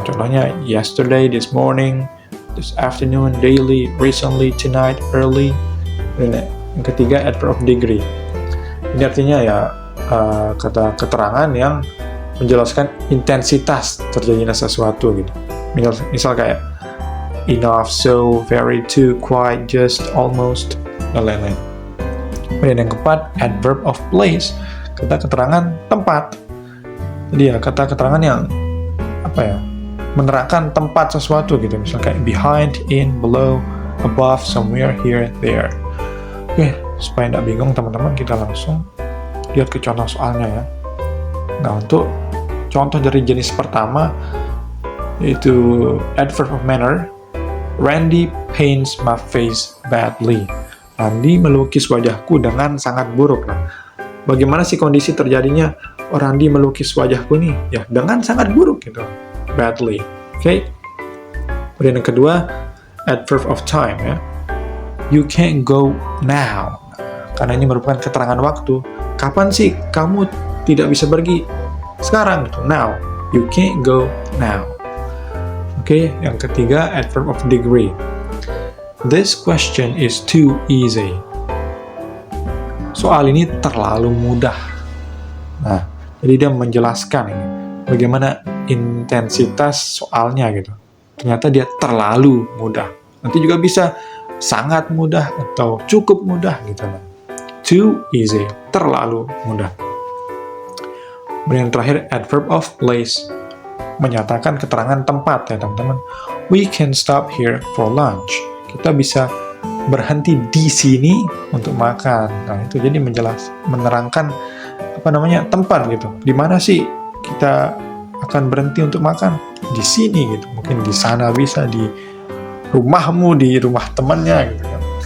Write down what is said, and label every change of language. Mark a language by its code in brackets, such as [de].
[id] Contohnya yesterday, this morning, this afternoon, daily, recently, tonight, early. Dan yang ketiga, adverb of degree. Ini artinya ya kata keterangan yang menjelaskan intensitas terjadinya sesuatu gitu. Misal kayak enough, so, very, too, quite, just, almost, dan lain-lain. Kemudian yang keempat, adverb of place, kata keterangan tempat. Jadi ya kata keterangan yang menerangkan tempat sesuatu gitu. Misalnya kayak behind, in, below, above, somewhere, here, there. Oke, supaya tidak bingung teman-teman, kita langsung lihat ke contoh soalnya ya. Nah, untuk contoh dari jenis pertama yaitu adverb of manner. Randy paints my face badly. Randy melukis wajahku dengan sangat buruk. Nah, bagaimana sih kondisi terjadinya Randy melukis wajahku nih? Ya, dengan sangat buruk gitu. Badly. Oke. Kemudian yang kedua, adverb of time ya. [en] You can't go now. [id] Karena ini merupakan keterangan waktu. Kapan sih kamu tidak bisa pergi? Sekarang gitu. Now. [en] You can't go now. [id] Oke, yang ketiga, adverb of degree. [en] This question is too easy. [id] Soal ini terlalu mudah. Nah, jadi dia menjelaskan ini bagaimana intensitas soalnya gitu. Ternyata dia terlalu mudah. Nanti juga bisa sangat mudah atau cukup mudah gitu. Too easy, terlalu mudah. Kemudian yang terakhir, adverb of place. Menyatakan keterangan tempat ya teman-teman. [en] We can stop here for lunch. [id] Kita bisa berhenti di sini untuk makan. Nah, itu jadi menerangkan tempat gitu. Di mana sih kita akan berhenti untuk makan? Di sini gitu. Mungkin di sana bisa, di rumahmu, di rumah temannya gitu kan.